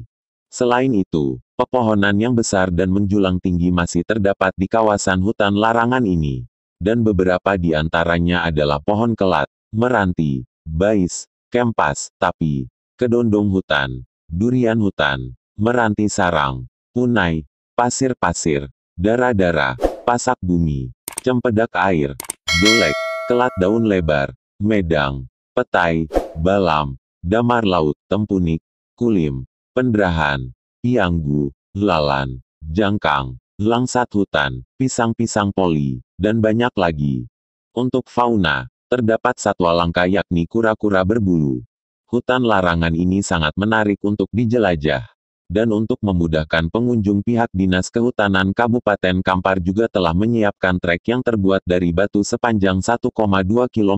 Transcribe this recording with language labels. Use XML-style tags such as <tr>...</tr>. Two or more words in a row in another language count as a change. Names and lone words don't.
<id>Selain itu, pepohonan yang besar dan menjulang tinggi masih terdapat di kawasan hutan larangan ini. Dan beberapa di antaranya adalah pohon kelat, meranti, bais, kempas, tapi, kedondong hutan, durian hutan, meranti sarang, punai, pasir-pasir, dara-dara, pasak bumi, cempedak air, dolek, kelat daun lebar, medang, petai, balam, damar laut, tempunik, kulim, pendrahan, pianggu, lalan, jangkang, langsat hutan, pisang-pisang poli, dan banyak lagi. Untuk fauna, terdapat satwa langka yakni kura-kura berbulu. Hutan larangan ini sangat menarik untuk dijelajah. Dan untuk memudahkan pengunjung pihak Dinas Kehutanan Kabupaten Kampar juga telah menyiapkan trek yang terbuat dari batu sepanjang 1,2 km.</id>